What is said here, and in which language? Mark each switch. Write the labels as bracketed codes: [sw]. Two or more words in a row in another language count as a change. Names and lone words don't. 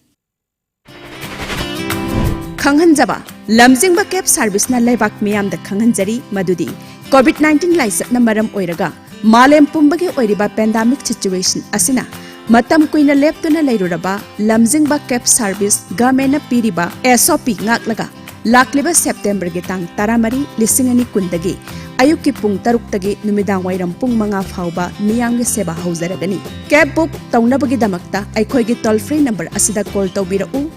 [mni] Khanghanjaba Lamjingba Cab Service na Laibak Miyamda Khanghanjari Madudi COVID-19 laisatna maram oiraga Malem Pumbagi oiriba [en] pandemic situation [mni] asina Matam kuina leptuna lairuraba Lamjingba Cab Service Government piriba SOP ngaklaga Lakliba September gitang taramari lisingani kundagi ayuki pung taruktagi numidang wairam pung mga fauba miyamgi seba hauzaragani [en] cab book [mni] taunabagi damakta aikhoigi [en] toll free number [mni] asida call tawbirau